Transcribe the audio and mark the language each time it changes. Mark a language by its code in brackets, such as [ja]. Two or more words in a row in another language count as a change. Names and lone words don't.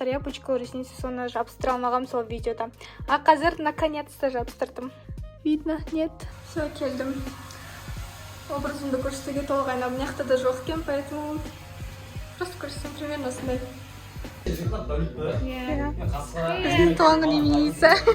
[kk] Я пучкалы ресницы соны жабыстыра алмағам сол видеода. А қазір наконец-то жабыстырдым. [ru] Видно? Нет? Все, [kk] келдім. Образымды көрсетуге толық айналып. Мына жақта да жоқ екен, [ru] поэтому просто [kk] көрсетсем примерно осындай. Біздің туған күн именинница.